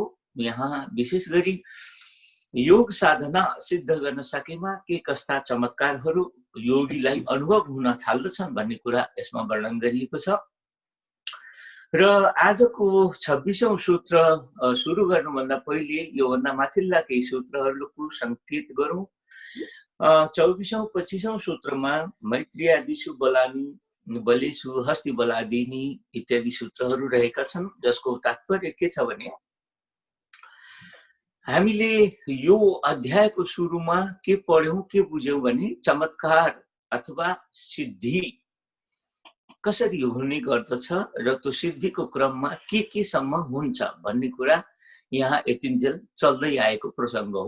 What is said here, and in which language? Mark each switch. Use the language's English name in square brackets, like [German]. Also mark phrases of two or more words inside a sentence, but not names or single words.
[Nepali] यहाँ विशेष गरी योग साधना सिद्ध गर्न सकेमा के कस्ता चमत्कारहरू योगीलाई अनुभव हुन थाल्दछन् भन्ने कुरा यसमा वर्णन गरिएको छ। र आजको 26औं सूत्र सुरु गर्नुभन्दा पहिले योभन्दा माथिल्ला केही सूत्रहरूको संकेत गरौँ। 24औं 25औं सूत्रमा [Sanskrit] मैत्रियादिषु बलानि बलेषु हस्ति बलादिनी [Nepali] इत्यादि सूत्रहरू रहेका छन्, जसको तात्पर्य के छ भने हामीले यो अध्यायको सुरुमा के पढ्यौं, के बुझ्यौं भने चमत्कार अथवा सिद्धि कसरी हुने गर्दछ र त्यो सिद्धिको क्रममा के सम्म हुन्छ भन्ने कुरा यहाँ यतिन्जेल चल्दै आएको प्रसङ्ग हो।